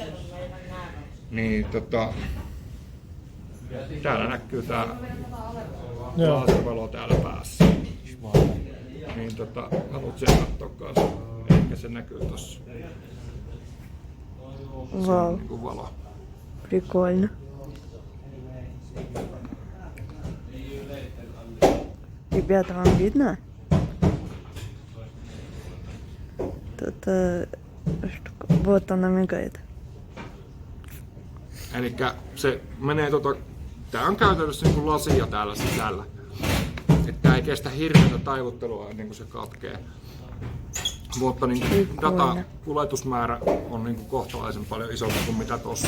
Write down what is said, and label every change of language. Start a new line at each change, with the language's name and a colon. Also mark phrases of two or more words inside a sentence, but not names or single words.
Finnish: Niin täällä näkyy tää laservalo täällä päässä. Niin haluat sen katsoa kanssa? Ehkä se näkyy tossa. Se on niinku valo.
Russian: Прикольно. Ребята, вам видно? Тут штука. Вот она мигает.
Finnish: Elikkä se menee tää on käytännössä niinku lasia täällä sisällä. Että tää ei kestä hirveätä taivuttelua ennen kuin se katkee. Mutta niin datakuljetusmäärä on niin kohtalaisen paljon isompi kuin mitä tossa.